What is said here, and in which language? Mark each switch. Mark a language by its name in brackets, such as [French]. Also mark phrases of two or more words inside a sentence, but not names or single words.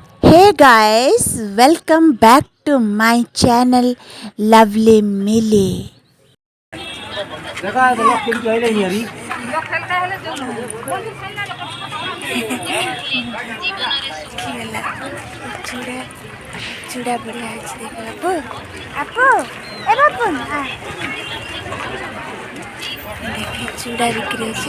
[English] Hey guys, welcome back to my channel Lovely Millie. [Hindi] चूड़ा बढ़िया है देखो आपू आपू ए बापू देखिए चूड़ा बिक्री